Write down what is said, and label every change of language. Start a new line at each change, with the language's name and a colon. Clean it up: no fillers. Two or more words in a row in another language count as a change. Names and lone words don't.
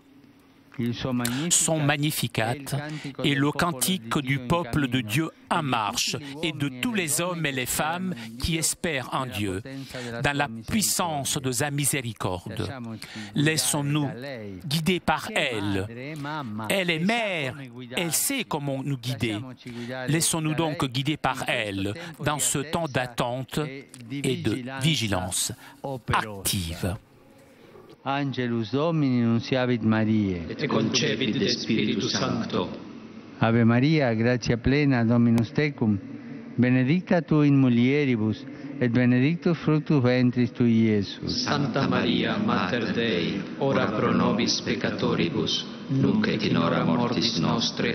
French: Son Magnificat est le cantique du peuple de Dieu en marche et de tous les hommes et les femmes qui espèrent en Dieu, dans la puissance de sa miséricorde. Laissons-nous guider par elle. Elle est mère, elle sait comment nous guider. Laissons-nous donc guider par elle dans ce temps d'attente et de vigilance active.
Latin: Angelus Domini nunciavit Mariae. Et concepit de Spiritu Sancto. Ave Maria, gratia plena, Dominus tecum, benedicta tu in mulieribus, et benedictus fructus ventris tui, Iesus. Santa Maria, Mater Dei, ora pro nobis peccatoribus, nunc et in hora mortis nostre.